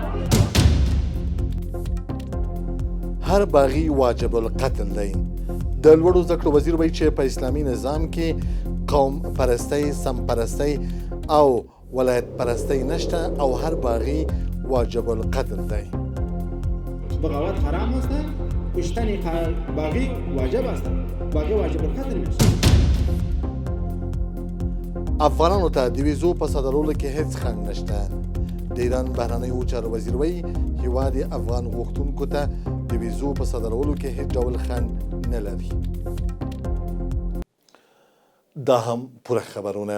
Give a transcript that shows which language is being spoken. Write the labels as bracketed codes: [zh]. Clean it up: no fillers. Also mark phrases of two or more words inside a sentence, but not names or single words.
[ps] هر باغي واجب القتل دی. د لوړو زده کړو وزیر وایي چې په اسلامي نظام کې قوم پرستی، سم پرستی او ولایت پرستی نشته او هر باغي واجب القتل دی. [fa] بغاوت حرام است، کشتن باغی واجب است، باغی واجب القتل میشه. [ps] افغانانو ته د ویزو په صادرولو کې هیڅ خنډ نشته. د ایران بهرنیو چارو وزیر وایي هیواد افغان غوښتونکو ته د ویزو په صادرولو کې هیڅ ډول خنډ نه لري. دا هم پوره خبرونه.